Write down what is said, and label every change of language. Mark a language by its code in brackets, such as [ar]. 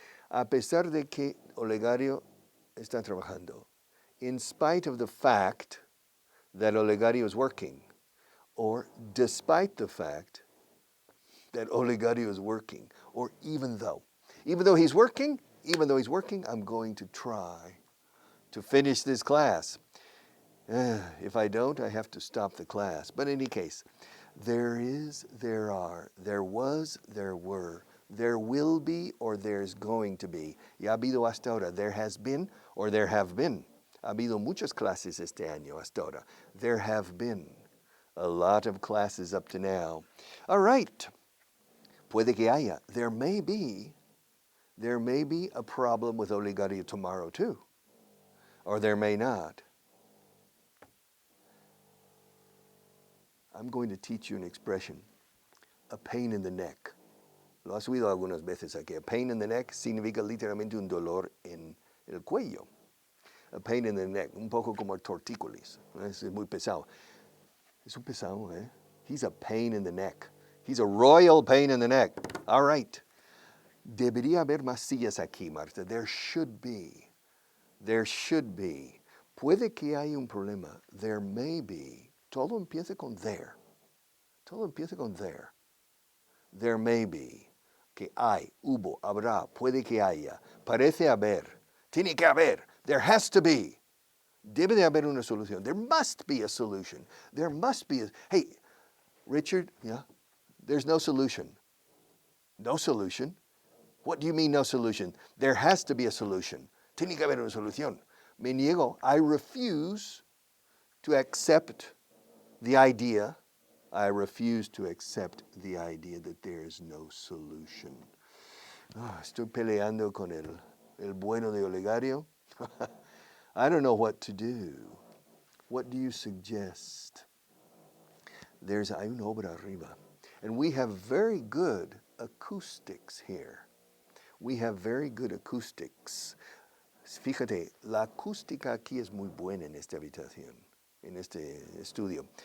[es] A pesar de que Olegario está trabajando. [en] In spite of the fact that Olegario is working. Or despite the fact that Olegario is working. Or even though. Even though he's working, I'm going to try to finish this class. If I don't, I have to stop the class. But in any case, there is, there are, there was, there were, there will be, or there's going to be. [es] Y ha habido hasta ahora. [en] There has been, or there have been. [es] Ha habido muchas clases este año hasta ahora. [en] There have been a lot of classes up to now. All right. [es] Puede que haya. [en] There may be a problem with Olegario tomorrow too. Or there may not. I'm going to teach you an expression, a pain in the neck. [es] Lo has oído algunas veces aquí. [en] A pain in the neck [es] significa literalmente un dolor en el cuello. [en] A pain in the neck, [es] un poco como tortícolis. Es muy pesado. Es un pesado, eh? [en] He's a pain in the neck. He's a royal pain in the neck. All right. [es] Debería haber más sillas aquí, Marta. [en] There should be. There should be. [es] Puede que haya un problema. [en] There may be. [es] Todo empieza con there. Todo empieza con there. There may be. Que hay, hubo, habrá, puede que haya. Parece haber. Tiene que haber. [en] There has to be. [es] Debe de haber una solución. [en] There must be a solution. There must be a... Hey, Richard, yeah? There's no solution. No solution? What do you mean no solution? There has to be a solution. [es] Tiene que haber una solución. Me niego. [en] I refuse to accept the idea. I refuse to accept the idea that there is no solution. [es] Oh, estoy peleando con el bueno de Olegario. [en] I don't know what to do. What do you suggest? [es] Hay una obra arriba. [en] And we have very good acoustics here. We have very good acoustics. [es] Fíjate, la acústica aquí es muy buena en esta habitación, en este estudio.